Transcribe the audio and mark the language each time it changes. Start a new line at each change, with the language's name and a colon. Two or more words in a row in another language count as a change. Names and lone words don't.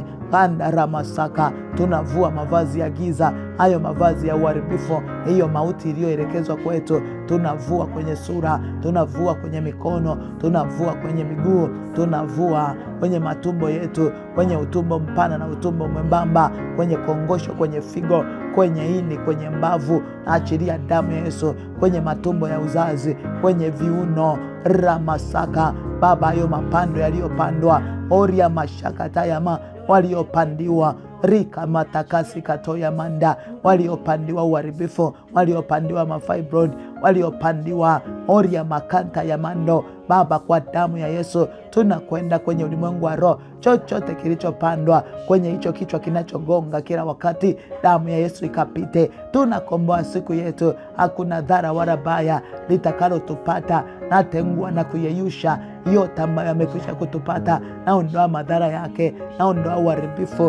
Swahili: Kanda ramasaka, tunavua mavazi ya giza, hayo mavazi ya uharibifu, hiyo mauti iliyoelekezwa kwetu, tunavua kwenye sura, tunavua kwenye mikono, tunavua kwenye miguu, tunavua kwenye matumbo yetu, kwenye utumbo mpana na utumbo mwembamba, kwenye kongosho, kwenye figo, kwenye ini, kwenye mbavu. Achilia damu ya Yesu kwenye matumbo ya uzazi, kwenye viuno. Ramasaka, Baba, hayo mapando yaliyopandwa, oria mashakata yama, waliopandiwa rika matakasi katoya manda, waliopandiwa uharibifu, waliopandiwa mafibroid, waliopandiwa oria makanta ya mando. Baba, kwa damu ya Yesu tunakwenda kwenye ulimwengu wa roho. Chochote kilichopandwa kwenye hicho kichwa kinachogonga kila wakati, damu ya Yesu ikapite. Tunakomboa siku yetu, hakuna dhara wala baya litakalo tupata. Natengua na kuyeyusha yote ambayo yamekwisha kutupata, naondoa madhara yake, naondoa uharibifu.